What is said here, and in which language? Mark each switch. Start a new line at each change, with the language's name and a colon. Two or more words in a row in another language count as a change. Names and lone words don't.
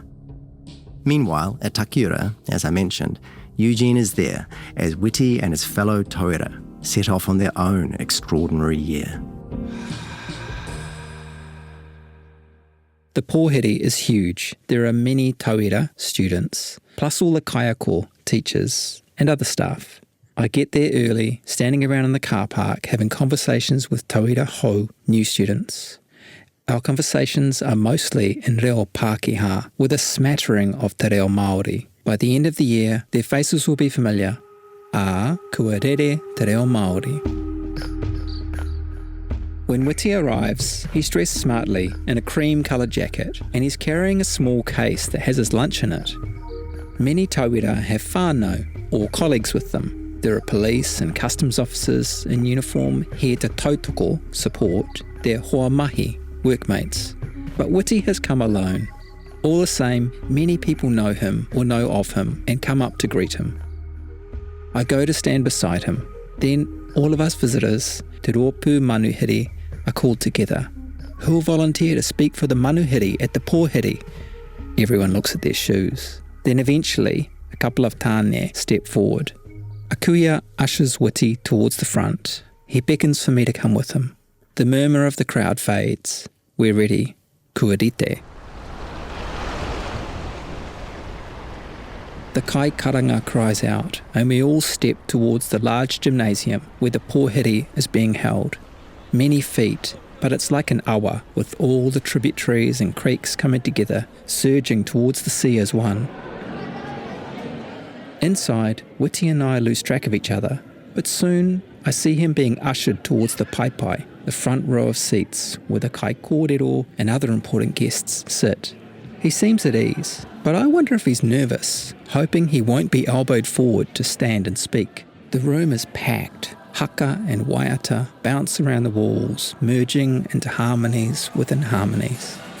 English: Meanwhile, at Takiura, as I mentioned, Eugene is there as Witi and his fellow tauira set off on their own extraordinary year. The pōhere is huge. There are many tauira students, plus all the kaiako teachers and other staff. I get there early, standing around in the car park, having conversations with
Māori: tauira hou
English: new students. Our conversations are mostly in
Māori: reo Pākehā,
English: with a smattering of
Māori: te reo Māori.
English: By the end of the year, their faces will be familiar.
Māori: Kua rere te reo Māori.
English: When Witi arrives, he's dressed smartly in a cream-coloured jacket, and he's carrying a small case that has his lunch in it. Many tauira have whānau, or colleagues with them. There are police and customs officers in uniform here to tautoko, support their
Māori: hoa mahi,
English: workmates. But Witi has come alone. All the same, many people know him or know of him and come up to greet him. I go to stand beside him. Then all of us visitors,
Māori: te rōpū manuhiri,
English: are called together. Who will volunteer to speak for the manuhiri at the pōhere? Everyone looks at their shoes. Then eventually, a couple of tāne step forward. Akuia ushers Witi towards the front. He beckons for me to come with him. The murmur of the crowd fades. We're ready.
Māori: Kua rite.
English: The
Māori: kai karanga
English: cries out, and we all step towards the large gymnasium where the pōhere is being held. Many feet, but it's like an awa, with all the tributaries and creeks coming together, surging towards the sea as one. Inside, Witi and I lose track of each other, but soon I see him being ushered towards the paipai, the front row of seats where the
Māori: kai kōrero
English: and other important guests sit. He seems at ease, but I wonder if he's nervous, hoping he won't be elbowed forward to stand and speak. The room is packed. Haka and waiata bounce around the walls, merging into harmonies within harmonies.